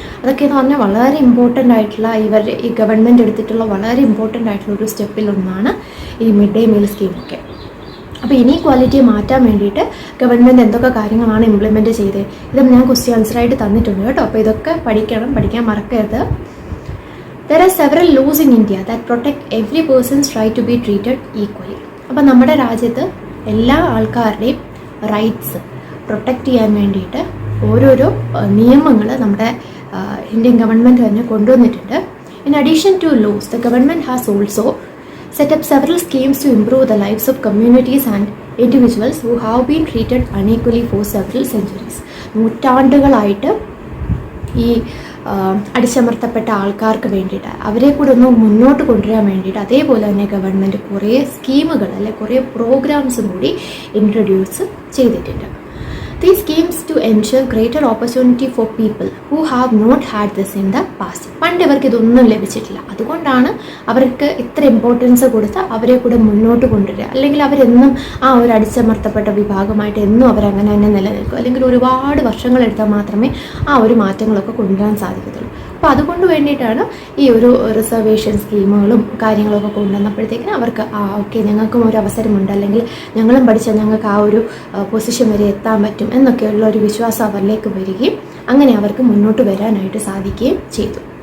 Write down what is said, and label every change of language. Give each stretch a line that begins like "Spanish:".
Malayalam: അതൊക്കെ എന്ന് പറഞ്ഞാൽ വളരെ ഇമ്പോർട്ടൻ്റ് ആയിട്ടുള്ള ഈ ഗവൺമെൻറ് എടുത്തിട്ടുള്ള വളരെ ഇമ്പോർട്ടൻ്റ് ആയിട്ടുള്ള ഒരു സ്റ്റെപ്പിലൊന്നാണ് ഈ മിഡ് ഡേ മീൽ സ്കീമൊക്കെ. അപ്പോൾ ഇനീക്വാലിറ്റിയെ മാറ്റാൻ വേണ്ടിയിട്ട് ഗവൺമെൻറ് എന്തൊക്കെ കാര്യങ്ങളാണ് ഇംപ്ലിമെൻറ്റ് ചെയ്തത്, ഇത് ഞാൻ ക്വസ്റ്റ്യൻ ആൻസറായിട്ട് തന്നിട്ടുണ്ട് കേട്ടോ. അപ്പോൾ ഇതൊക്കെ പഠിക്കാൻ മറക്കരുത്.
English: There are several laws in India that protect every person's right to be treated equally.
Malayalam: അപ്പോൾ നമ്മുടെ രാജ്യത്ത് എല്ലാ ആൾക്കാരുടെയും റൈറ്റ്സ് പ്രൊട്ടക്റ്റ് ചെയ്യാൻ വേണ്ടിയിട്ട് ഓരോരോ നിയമങ്ങൾ നമ്മുടെ ഇന്ത്യൻ ഗവൺമെൻറ് തന്നെ കൊണ്ടുവന്നിട്ടുണ്ട്.
English: In addition to laws, the government has also set up several schemes to improve the lives of communities and individuals who have been treated unequally for several centuries.
Malayalam: നൂറ്റാണ്ടുകളായിട്ട് ഈ അടിച്ചമർത്തപ്പെട്ട ആൾക്കാർക്ക് വേണ്ടിയിട്ട് അവരെ കൂടെ ഒന്ന് മുന്നോട്ട് കൊണ്ടുവരാൻ വേണ്ടിയിട്ട് അതേപോലെ തന്നെ ഗവൺമെൻറ് കുറേ സ്കീമുകൾ അല്ലെ കുറേ പ്രോഗ്രാംസും കൂടി ഇൻട്രൊഡ്യൂസ് ചെയ്തിട്ടുണ്ട്.
English: These schemes to ensure greater opportunity for people who have not had this in the past.
Malayalam: പണ്ട് ഇവർക്ക് ഇതൊന്നും ലഭിച്ചിട്ടില്ല. അതുകൊണ്ടാണ് അവർക്ക് ഇത്ര ഇമ്പോർട്ടൻസ് കൊടുത്ത് അവരെ കൂടെ മുന്നോട്ട് കൊണ്ടുവരിക. അല്ലെങ്കിൽ അവരെന്നും ആ ഒരു അടിച്ചമർത്തപ്പെട്ട വിഭാഗമായിട്ട് എന്നും അവരങ്ങനെ തന്നെ നിലനിൽക്കും. അല്ലെങ്കിൽ ഒരുപാട് വർഷങ്ങളെടുത്താൽ മാത്രമേ ആ ഒരു മാറ്റങ്ങളൊക്കെ കൊണ്ടുവരാൻ സാധിക്കത്തുള്ളൂ. അപ്പോൾ അതുകൊണ്ട് വേണ്ടിയിട്ടാണ് ഈ ഒരു റിസർവേഷൻ സ്കീമുകളും കാര്യങ്ങളൊക്കെ കൊണ്ടുവന്നപ്പോഴത്തേക്കിന് അവർക്ക് ഓക്കെ ഞങ്ങൾക്കും ഒരു അവസരമുണ്ട്, അല്ലെങ്കിൽ ഞങ്ങളും പഠിച്ചാൽ ഞങ്ങൾക്ക് ആ ഒരു പൊസിഷൻ വരെ എത്താൻ പറ്റും എന്നൊക്കെയുള്ള ഒരു വിശ്വാസം അവരിലേക്ക് വരികയും അങ്ങനെ അവർക്ക് മുന്നോട്ട് വരാനായിട്ട് സാധിക്കുകയും ചെയ്തു.